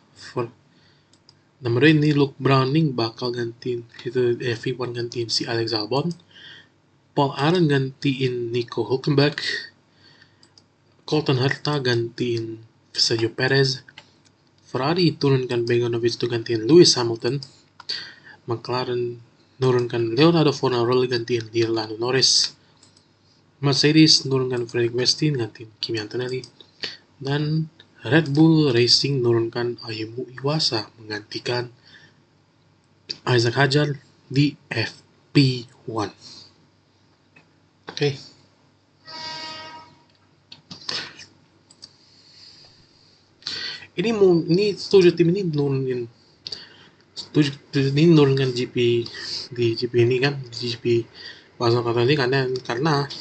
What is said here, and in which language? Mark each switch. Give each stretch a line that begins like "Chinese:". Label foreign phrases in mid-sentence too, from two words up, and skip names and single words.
Indonesian: Nomor ini Luke Browning bakal gantiin itu F1 gantiin si Alex Albon. Paul Aron gantiin Nico Hülkenberg. Colton Herta gantiin Sergio Perez. Ferrari turunkan Beganovic untuk gantiin Lewis Hamilton. McLaren nurunkan Leonardo Fornaroli gantiin Lando Norris. Mercedes nurunkan Frederick Westin gantiin Kimi Antonelli. Dan Red Bull Racing nurunkan Ayumu Iwasa menggantikan Isaac Hadjar di FP1. Oke. Ini 7 tim ini nurunkan GP di GP ini kan, di GP Barcelona ini karena